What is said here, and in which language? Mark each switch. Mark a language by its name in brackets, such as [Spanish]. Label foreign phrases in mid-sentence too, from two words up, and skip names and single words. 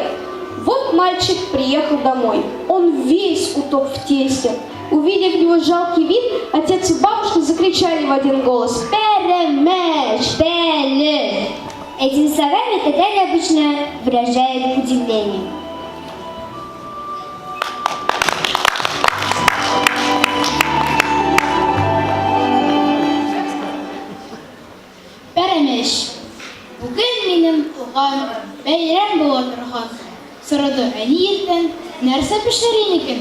[Russian] Вот мальчик приехал домой. Он весь утоп в тесте. Увидев его жалкий вид, отец и бабушка закричали в один голос: «Перемеш! Пеле. Этими словами татары обычно выражают удивление. [Tatar] Пәрәмеш. Бүген минем туган бәйрәм була торган. Сорады әни иртән, нәрсә пешерим икән?